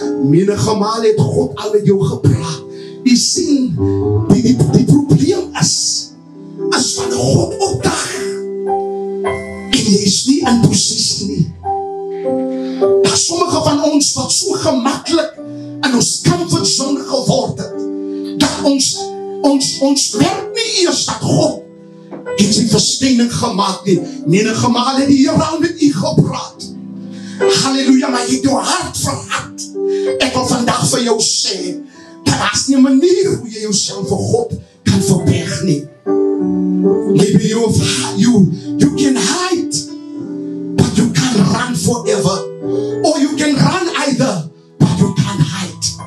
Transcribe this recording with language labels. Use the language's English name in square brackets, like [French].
[Afrikaans] Menige maal het God al met jou gepraat. Jy sien, die probleem is van God opdag en jy is nie in posisie nie. Daar sommige van ons wat so gemakkelijk in ons comfort zone geword het, dat ons werk nie eers dat God het sy versteuning gemaakt nie. Menige maal het die Here al met u gepraat. Halleluja, maar jy het jou hart verhard. Ek wil vandag vir jou sê, daar is nie 'n manier hoe jy jouself vir God kan verberg nie. [English] Maybe you can hide, but you can't run forever. Or you can run either, but you can't hide.